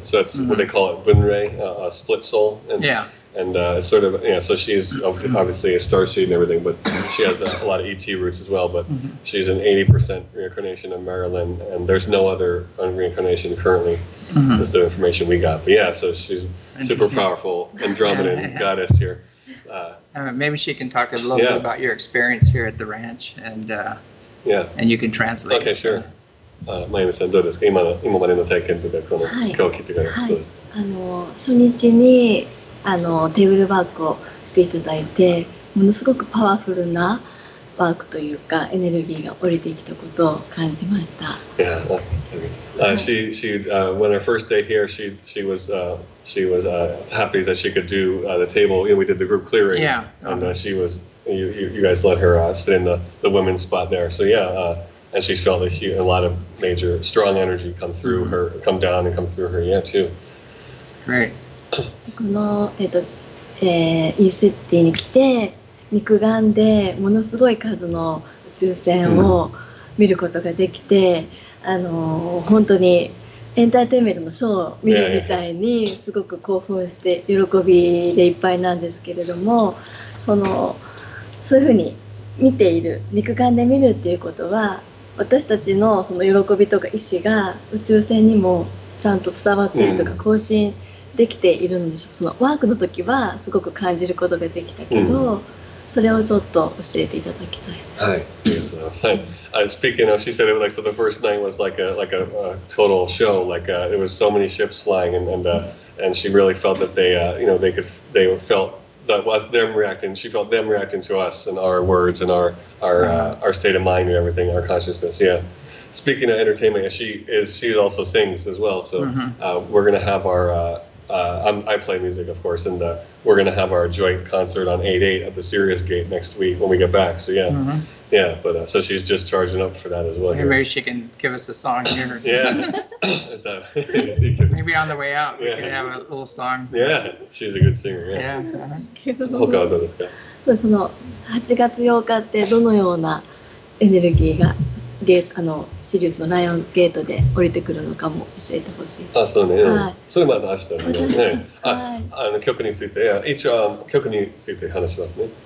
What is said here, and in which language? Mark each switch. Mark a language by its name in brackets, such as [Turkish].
[English] So it's what they call it, bunrei, a split soul. And it's sort of, so she's obviously a starseed and everything, but she has a lot of ET roots as well. But she's an 80% reincarnation of Marilyn, and there's no other reincarnation currently. That's the information we got. But so she's super powerful Andromedan goddess here. Maybe she can talk a little bit about your experience here at the ranch, and you can translate. Okay, sure. [Japanese] まゆみさんどうですか？今までの体験とか今日聞いてからどうですか？初日にテーブルワークをしていただいて、ものすごくパワフルなワークというかエネルギーが降りてきたことを感じました。 [English] Yeah, she when her first day here, she was happy that she could do the table. We did the group clearing, and she was you guys let her sit in the women's spot there. So and she felt a lot of major strong energy come through her, come down and come through her. Yeah, too. Great. [Japanese] このJCETIに来て肉眼でものすごい数の宇宙船を見ることができて、本当にエンターテインメントのショーを見るみたいにすごく興奮して喜びでいっぱいなんですけれども、そういうふうに見ている、肉眼で見るっていうことは私たちのその喜びとか意志が宇宙船にもちゃんと伝わっているとか更新できているんでしょう。そのワークの時はすごく感じることができたけど、それをちょっと教えていただきたい。はい、ありがとうございます。はい。 [English] Speaking of, she said it was so the first night was like a total show, it was so many ships flying, and she really felt that they felt that them reacting. She felt them reacting to us and our words and our state of mind and everything, our consciousness. Yeah. Speaking of entertainment, she also sings as well. So we're gonna have our. I play music, of course, and we're going to have our joint concert on 8/8 at the Sirius Gate next week when we get back. So but so she's just charging up for that as well. Maybe she can give us a song here. Maybe on the way out we can have a little song. Yeah, she's a good singer. Yeah. [Japanese] 他はどうですか？その8月8日ってどのようなエネルギーがシリウスのライオンゲートで降りてくるのかも教えてほしい。そうね。それまた明日ね。曲について、一応曲について話しますね。